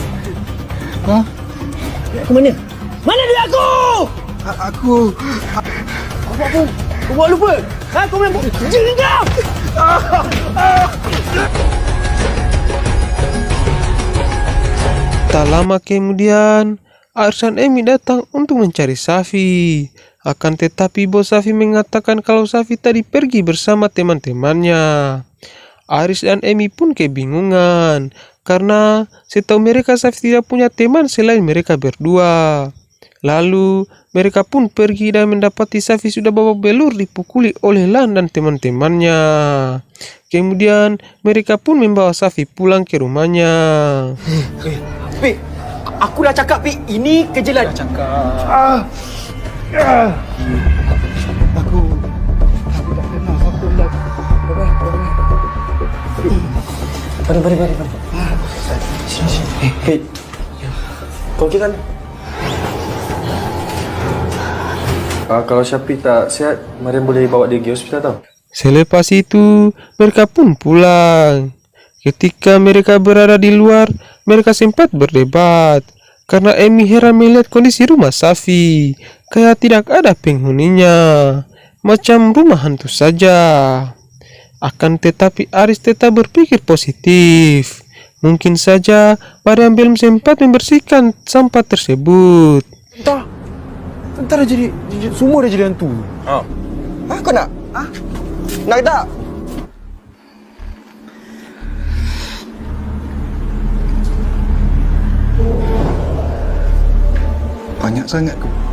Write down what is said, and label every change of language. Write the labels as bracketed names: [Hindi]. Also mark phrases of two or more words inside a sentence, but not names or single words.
[Malay] Ha? Aku mana? Mana dia aku? Aku... Apa? Kau buat lupa? Ha? Kau main jin kau! [Indonesian] Tak lama kemudian, Aris dan Emi datang untuk mencari Safi. Akan tetapi bos Safi mengatakan kalau Safi tadi pergi bersama teman-temannya. Aris dan Emi pun kebingungan karena setahu mereka Safi tidak punya teman selain mereka berdua. Lalu mereka pun pergi dan mendapati Safi sudah babak belur dipukuli oleh Lan dan teman-temannya. Kemudian mereka pun membawa Safi pulang ke rumahnya. [Malay] Pi, aku dah cakap, Pi. Ini kerja Lan. Dah cakap. Aku tak kenal siapa Lan. Mari. Sini. Pi. Kau okey kan? Kalau Syafiq tak sihat, Mariam boleh bawa dia pergi hospital tau. [Indonesian] Selepas itu, mereka pun pulang. Ketika mereka berada di luar, mereka sempat berdebat. Karena Emi heran melihat kondisi rumah Safi. Kayak tidak ada penghuninya. [Malay] Macam rumah hantu saja. [Indonesian] Akan tetapi Aris tetap berpikir positif. Mungkin saja Mariam belum sempat membersihkan sampah tersebut. [Malay] Entar jadi semua dah jadi hantu. Ha, kau nak? Ha? Nak tak? Banyak sangat kau.